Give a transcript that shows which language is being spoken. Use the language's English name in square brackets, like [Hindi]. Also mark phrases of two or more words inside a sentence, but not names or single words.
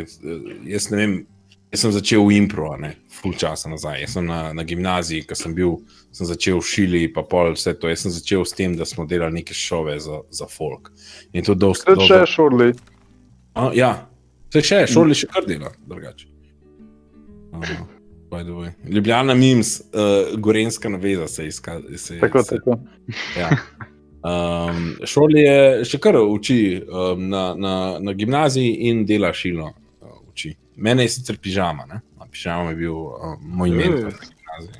[Slovenian] Jaz ne vem, jaz sem začel v impro, ne, ful časa nazaj. Jaz sem na gimnaziji, ko sem bil, sem začel v Šili, pa pol vse to. Jaz sem začel s tem, da smo delali neke šove za folk. In to dosti... Kaj še Šorli? Ja, Šorli še kar dela, drugače. [English] By the way. [Slovenian] Ljubljana Mims, Gorenjska naveza se je Tako. Ja. Šorli je še kar uči na gimnaziji in dela šilo uči. Mene je sicer pižama, ne? Pižama je bil moj mentor na gimnaziji.